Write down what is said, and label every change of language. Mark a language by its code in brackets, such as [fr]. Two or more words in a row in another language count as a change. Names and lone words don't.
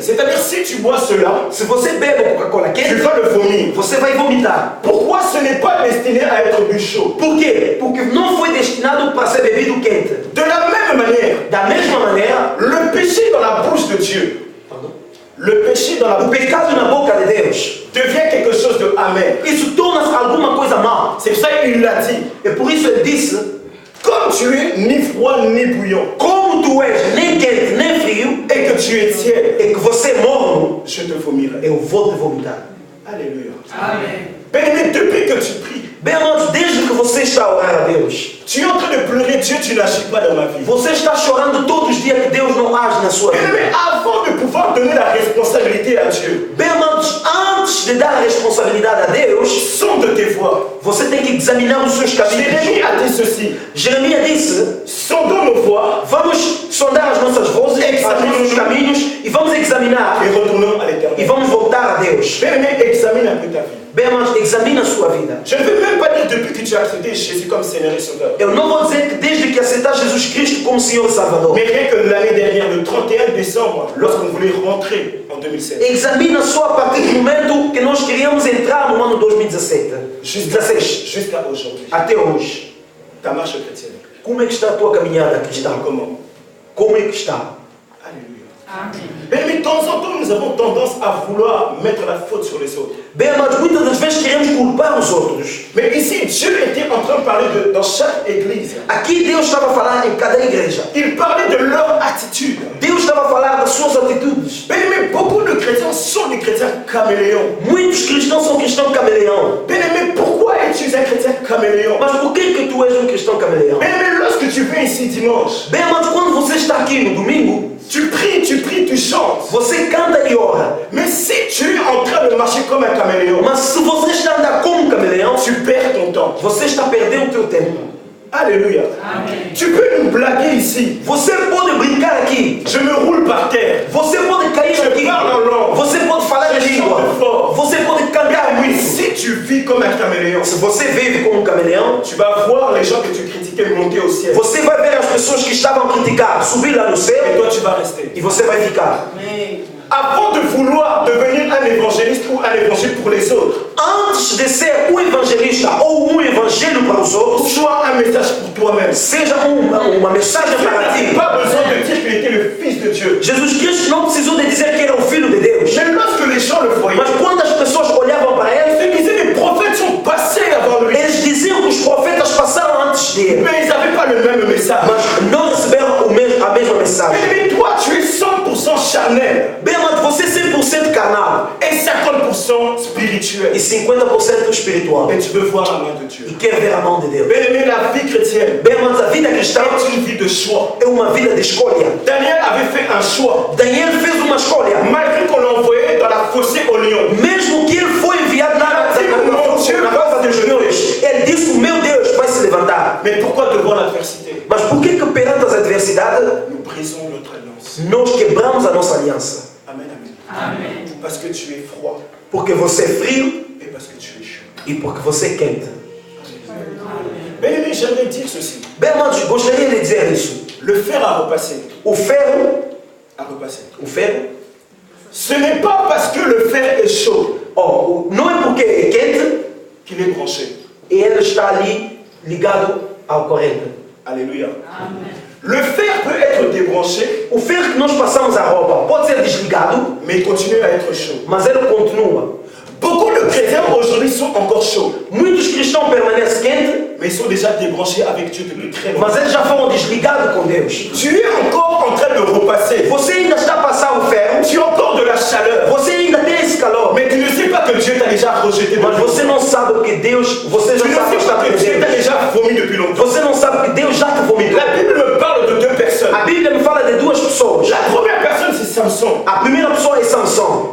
[fr] C'est-à-dire, si tu bois cela, [pt] Se você bebe Coca-Cola [fr] tu [pt] quente, [fr] vas le vomir. [pt] você vai vomitar. [fr] Pourquoi ce n'est pas destiné à être bu chaud? [pt] Por quê? Porque não foi destinado para ser bebido quente. [fr] De la même manière, [pt] Da mesma maneira, [fr] le péché dans la bouche de Dieu, le péché dans la [pt] o [fr] bouche [pt] pecado na boca de Deus, [fr] devient quelque chose de amer. [pt] isso torna-se alguma coisa má. [fr] C'est pour ça qu'il l'a dit. [pt] E por isso ele disse, [fr] Comme tu es ni froid ni bouillant, [pt] como tu és nem quente nem frio, [fr] et que tu es tiède, [pt] e que você é morno, [fr] je te vomirai. [pt] eu vou te vomitar. [fr] Alléluia. Bien-aimé, depuis que tu pries, [pt] Bem, amados, desde que você está a orar a Deus, [fr] tu es en train de pleurer, Dieu, tu n'agis pas dans ma vie. [pt] você está chorando todos os dias que Deus não age na sua [fr] Bien-aimé, [pt] vida. [fr] avant de pouvoir donner la responsabilité à Dieu, [pt] Bem, amados, antes de dar a responsabilidade a Deus, [fr] sonde tes voies. [pt] você tem que examinar os seus caminhos. [fr] Jérémie a dit ceci: [pt] Jeremias disse, [fr] sondons nos voies [pt] vamos sondar as nossas vozes, os nossos caminhos, e vamos examinar, [fr] et retournons à [pt] e [fr] l'éternel. [pt] vamos voltar a Deus. [fr] Bien-aimé, examine un peu ta vie. [pt] Bem, amados, examina a sua vida. [fr] Je ne veux même pas dire depuis que tu as accepté Jésus comme Seigneur et Sauveur. [pt] Eu não vou dizer que desde que aceitar Jesus Cristo como Senhor e Salvador. [fr] Mais rien que l'année dernière, le 31 décembre, lorsqu'on voulait rentrer en 2016, [pt] Examina só a partir do momento que nós queríamos entrar no ano 2017. 16, [fr] jusqu'à aujourd'hui, [pt] até hoje. [fr] ta marche chrétienne, [pt] Como é que está a tua caminhada cristã? [fr] comment? [pt] Como é que está? [fr] Alléluia. Mais de temps en temps, nous avons tendance à vouloir mettre la faute sur les autres. [pt] Bem, amados, muitas das vezes queremos culpar os outros. [fr] Mais ici, Dieu était en train de parler dans chaque église. [pt] Aqui Deus estava a falar em cada igreja. [fr] Il parlait de leur attitude. [pt] Deus estava a falar das suas atitudes. [fr] Mais beaucoup de chrétiens sont des chrétiens chrétien caméléon. [pt] Muitos cristãos são cristãos camaleão. [fr] Bien-aimé, pourquoi es-tu un chrétien caméléon? [pt] Mas por que tu és cristão camaleão? [fr] Bien-aimé, lorsque tu viens ici dimanche, [pt] Bem, mas quando você está aqui no domingo, [fr] tu pries, tu chantes. [pt] você canta e ora. [fr] Mais si tu es en train de marcher comme un caméléon, [pt] Mas se você está andando como um camaleão, [fr] tu perds ton temps. [pt] você está perdendo o teu tempo. [fr] Alléluia. Tu peux nous blaguer ici. [pt] Você pode brincar aqui. [fr] Je me roule par terre. [pt] Você pode cair [fr] Je [pt] aqui. [fr] parle en langue. [pt] Você pode falar em [fr] Je [pt] língua. [fr] chante fort. [pt] Você pode cantar [fr] Mais [pt] muito. [fr] si tu vis comme un caméléon, [pt] Se você vive como um camaleão, [fr] tu vas voir les gens que tu critiquais monter au ciel. [pt] você vai ver as pessoas que estavam criticadas subir lá no [fr] Et [pt] céu [fr] toi, tu vas rester. [pt] e você vai ficar. [fr] Avant de vouloir devenir un évangéliste ou un évangile pour les autres, [pt] Antes de ser um evangelista ou um evangelho para os outros, [fr] sois un message pour toi-même. [pt] seja uma mensagem [fr] Tu [pt] para [fr] n'as [pt] ti. [fr] pas besoin de dire qu'il était le Fils de Dieu. [pt] Jesus Cristo não precisou de dizer que era o Filho de Deus. [fr] Mais lorsque les gens le voyaient, [pt] Mas quando as pessoas olhavam para ele, [fr] ils disaient les prophètes sont passés avant lui. [pt] eles diziam que os profetas passaram antes dele. [fr] Mais ils n'avaient pas le même message. [pt] Mas não receberam a mesma mensagem. [fr] Mais toi, tu es 100% charnel [pt] Bem, mas você é 100% carnal [fr] et 50% spirituel. [pt] e 50% espiritual. [fr] Et tu veux voir la main de Dieu. [pt] E quer ver a mão de Deus. [fr] Bien-aimé, la vie chrétienne [pt] Bem, mas a vida cristã [fr] est une vie de choix. [pt] é uma vida de escolha. [fr] Daniel avait fait un choix. [pt] Daniel fez uma escolha. [fr] Malgré qu'on l'a envoyé dans la fossée au lion. [pt] Mesmo que ele foi enviado na cova dos leões, ele disse: o meu Deus vai se levantar. [fr] Mais pourquoi devant l'adversité, [pt] Mas por que perante as adversidades, [fr] nous brisons notre alliance? [pt] nós quebramos a nossa aliança? [fr] Amen, amen. Parce que tu es froid [pt] Porque você é frio [fr] et parce que tu es chaud. [pt] e porque você é quente. [fr] Bien-aimé, j'aimerais dire ceci. [pt] Bem, mas gostaria de dizer isso. [fr] Le fer à repasser. [pt] O ferro, [fr] Ce n'est pas parce que le fer est chaud [pt] não é porque é quente [fr] qu'il est branché. [pt] e ele está ali ligado ao corrente. [fr] Alléluia. Le fer peut être débranché, [pt] O ferro que nós passamos a roupa pode ser desligado, [fr] mais il continue à être chaud. [pt] mas ele continua. [fr] Beaucoup de chrétiens aujourd'hui sont encore chauds, [pt] Muitos cristãos permanecem quentes, [fr] mais ils sont déjà débranchés avec Dieu depuis très longtemps. [pt] mas eles já foram desligados com Deus. [fr] Tu es encore en train de repasser. [pt] Você ainda está a passar o ferro, [fr] Tu as encore de la chaleur, [pt] você ainda tem esse calor, [fr] mais tu ne sais pas que Dieu t'a déjà rejeté. [pt] mas você não sabe que Deus, você [fr] Tu [pt] já [fr] ne [pt] está [fr] sais pas [pt] afastado [fr] que [pt] de [fr] Dieu t'a [pt] Deus. [fr] déjà vomi depuis longtemps. [pt] Você não sabe que Deus já te vomitou. [fr] La Bible me parle de deux personnes. [pt] A Bíblia me fala de duas pessoas. [fr] La première personne, c'est Samson. [pt] A primeira pessoa é Sansão.